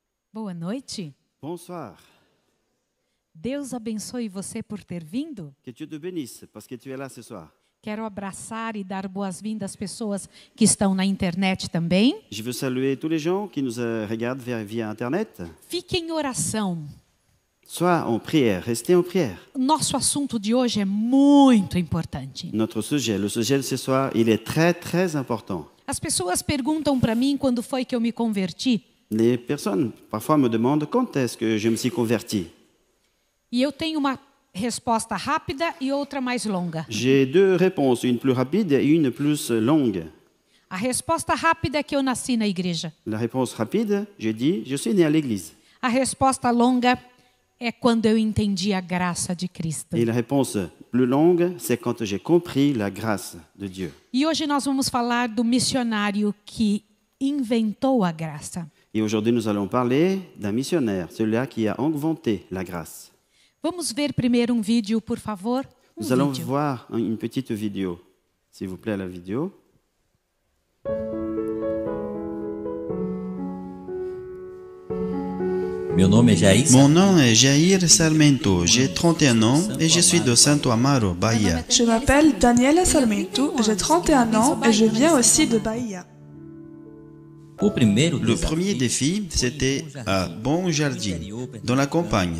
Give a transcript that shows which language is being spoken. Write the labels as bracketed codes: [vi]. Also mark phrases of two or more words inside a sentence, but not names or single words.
[pt] Boa noite. [fr] Bonsoir. [pt] Deus abençoe você por ter vindo. [fr] Que Dieu te bénisse parce que tu es là ce soir. [pt] Quero abraçar e dar boas-vindas às pessoas que estão na internet também. [fr] Je veux saluer tous les gens qui nous regardent via Internet. [pt] Fique em oração. [fr] Sois en prière, restez en prière. [pt] Nosso assunto de hoje é muito importante. [fr] Notre sujet, le sujet de ce soir, il est très très important. [pt] As pessoas perguntam para mim quando foi que eu me converti. [fr] Les personnes parfois me demandent quand est-ce que je me suis converti. [pt] E eu tenho uma resposta rápida e outra mais longa. [fr] J'ai deux réponses, une plus rapide et une plus longue. [pt] A resposta rápida é que eu nasci na igreja. [fr] La réponse rapide, j'ai dit, je suis né à l'église. [pt] A resposta longa é quando eu entendi a graça de Cristo. [fr] Et la réponse plus longue, c'est quand j'ai compris la grâce de Dieu. [pt] E hoje nós vamos falar do missionário que inventou a graça. [fr] Et aujourd'hui, nous allons parler d'un missionnaire, celui-là qui a inventé la grâce. [pt] Vamos ver primeiro vídeo, por favor. [fr] Nous allons voir une petite vidéo. S'il vous plaît, la vidéo. [pt] Meu nome é Jair. [fr] Mon nom est Jair Sarmento, j'ai 31 ans et je suis de Santo Amaro, Bahia. Je m'appelle Daniela Sarmento, j'ai 31 ans et je viens aussi de Bahia. Le premier défi, c'était à Bon Jardim, dans la campagne.